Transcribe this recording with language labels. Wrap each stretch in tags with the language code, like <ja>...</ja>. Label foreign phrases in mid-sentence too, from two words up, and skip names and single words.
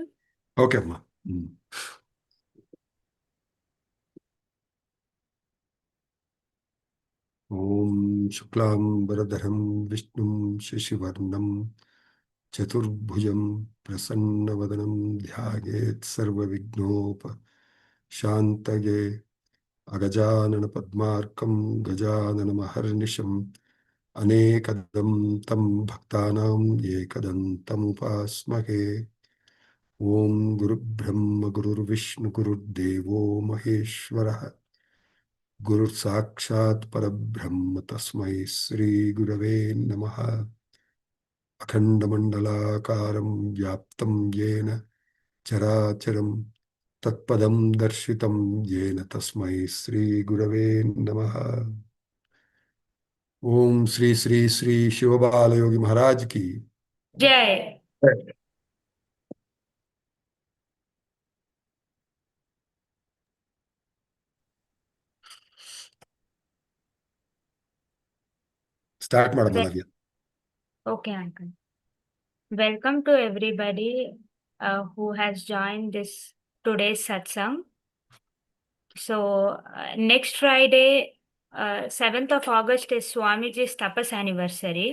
<kn>ಓಕೆ ಅಮ್ಮ.</kn> <sa>ಓಂ ಶುಕ್ಲಾಂ ವರದರಂ ವಿಷ್ಣುಂ ಶಶಿವರ್ಣಂ ಚತುರ್ಭುಜಂ ಪ್ರಸನ್ನವದನಂ ಧ್ಯಾಯೇತ್ ಸರ್ವವಿಘ್ನೋಪಶಾಂತಯೇ. ಅಗಜಾನನ ಪದ್ಮಾರ್ಕಂ ಗಜಾನನಮಹರ್ನಿಶಂ ಅನೇಕದಂ ತಂ ಭಕ್ತಾನಾಂ ಏಕದಂತಮುಪಾಸ್ಮಹೇ. ಓಂ ಗುರುಬ್ರಹ್ಮ ಗುರುರ್ವಿಷ್ಣು ಗುರುರ್ದೇವೋ ಮಹೇಶ್ವರಃ ಗುರುರ್ ಸಾಕ್ಷಾತ್ ಪರಬ್ರಹ್ಮ ತಸ್ಮೈ ಶ್ರೀ ಗುರವೇ ನಮಃ. ಅಖಂಡಮಂಡಲಾಕಾರಂ ವ್ಯಾಪ್ತಂ ಯೇನ ಚರಾಚರಂ ತತ್ಪದಂ ದರ್ಶಿತಂ ಯೇನ ತಸ್ಮೈ ಶ್ರೀ ಗುರವೇ ನಮಃ. ಓಂ ಶ್ರೀ ಶ್ರೀ ಶ್ರೀ ಶಿವಬಾಲಯೋಗಿ ಮಹಾರಾಜ್ ಕಿ ಜೈ.</sa> <kn>ಸ್ಟಾರ್ಟ್ ಮಾಡೋಣ ನವ್ಯ.</kn> <en>Okay, uncle. Welcome to everybody who has joined this today's satsang. So next Friday, 7th of August is Swamiji's tapas anniversary.</en>